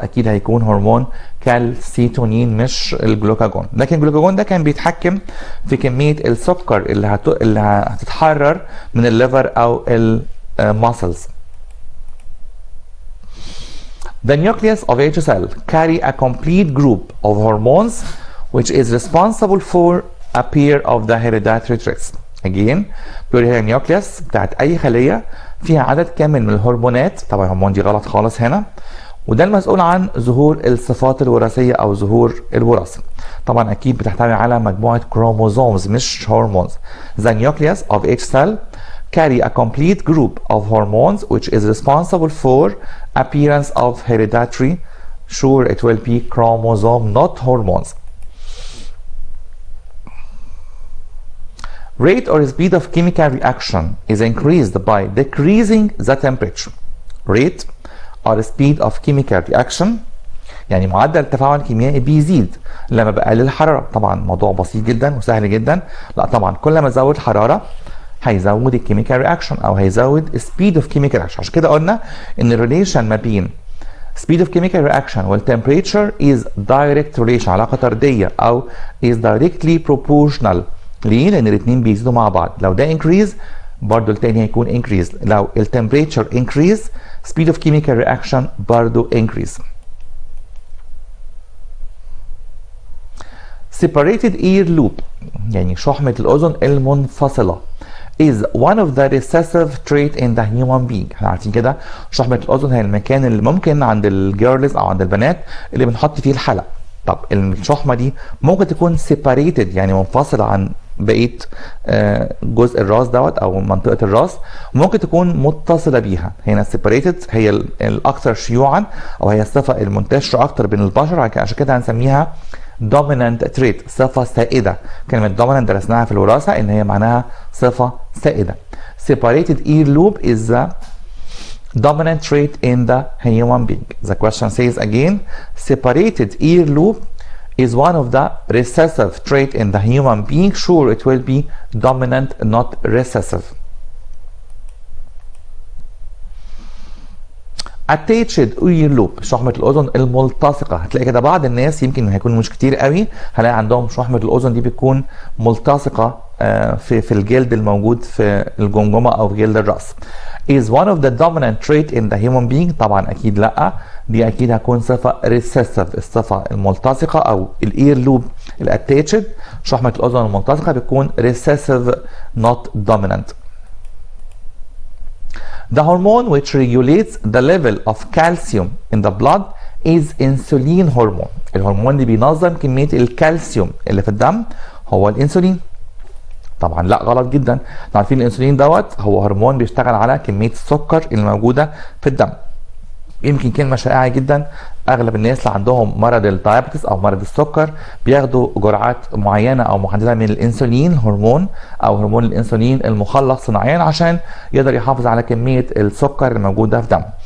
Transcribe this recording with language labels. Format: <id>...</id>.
<ar>أكيد هيكون هرمون كالسيتونين مش الجلوكاجون، لكن الجلوكاجون ده كان بيتحكم في كمية السكر اللي هتتحرر من الليفر أو الماسلز.</ar> <en>The nucleus of each cell carry a complete group of hormones which is responsible for a pair of the hereditary traits.</en> <ar>Again, بيقول هي النيوكليوس بتاعت أي خلية فيها عدد كامل من الهرمونات، طبعا الهرمون دي غلط خالص هنا، وده المسؤول عن ظهور الصفات الوراثية أو ظهور الوراثة. طبعا أكيد بتحتوي على مجموعة كروموزومز مش هرمونز.</ar> <en>The nucleus of each cell carry a complete group of hormones which is responsible for appearance of hereditary. Sure, it will be chromosome, not hormones. Rate or speed of chemical reaction is increased by decreasing the temperature. Rate or speed of chemical reaction</en> <ar>يعني معدل التفاعل الكيميائي بيزيد لما بقلل الحرارة. طبعا موضوع بسيط جدا وسهل جدا. لا طبعا كل ما ازود الحرارة هيزود الكيميكال رياكشن او هيزود</ar> <en>speed of chemical reaction.</en> <ar>عشان كده قلنا ان الريليشن ما بين</ar> <en>speed of chemical reaction</en> <ar>والtemperature</ar> <en>is direct relation،</en> <ar>علاقة طردية او</ar> <en>is directly proportional.</en> <ar>ليه؟ لأن الاتنين بيزيدوا مع بعض. لو ده increase برضه التاني هيكون increase. لو التمبريتشر</ar> <en>increase speed of chemical reaction برضه increase. Separated ear loop</en> <ar>يعني شحمة الأذن المنفصلة</ar> <en>is one of the recessive trait in the human being.</en> <ar>احنا عارفين كده شحمة الأذن هي المكان اللي ممكن عند الجيرلز أو عند البنات اللي بنحط فيه الحلق. طب الشحمة دي ممكن تكون separated يعني منفصلة عن بقيه جزء الراس دوت او منطقه الراس، وممكن تكون متصله بيها. هنا separated هي الاكثر شيوعا او هي الصفه المنتشره اكتر بين البشر، عشان كده هنسميها</ar> <en>dominant trait،</en> <ar>صفه سائده. كلمه dominant درسناها في الوراثه ان هي معناها صفه سائده.</ar> <en>Separated ear loop is the dominant trait in the human being. The question says again, separated ear loop is one of the recessive trait in the human being. Sure, it will be dominant, not recessive. Attached ear loop</en> <ar>شحمة الأذن الملتصقة. هتلاقي كده بعض الناس يمكن هيكونوا مش كتير قوي هلاقي عندهم شحمة الأذن دي بتكون ملتصقة في الجلد الموجود في الجمجمة أو في جلد الرأس.</ar> <en>Is one of the dominant trait in the human being؟</en> <ar>طبعا أكيد لأ، دي أكيد هتكون صفة</ar> <en>recessive.</en> <ar>الصفة الملتصقة أو الإير لوب الاتاتشد شحمة الأذن الملتصقة بتكون</ar> <en>recessive not dominant. The hormone which regulates the level of calcium in the blood is insulin hormone.</en> <ar>الهرمون اللي بينظم كمية الكالسيوم اللي في الدم هو الانسولين. طبعا لا غلط جدا. احنا عارفين الانسولين دوت هو هرمون بيشتغل على كمية السكر اللي موجودة في الدم. يمكن كلمة شائعة جدا، اغلب الناس اللي عندهم مرض الدايابيتس او مرض السكر بياخدوا جرعات معينة او محددة من الانسولين هرمون او هرمون الانسولين المخلص صناعيا عشان يقدر يحافظ على كمية السكر الموجودة في دمه.</ar>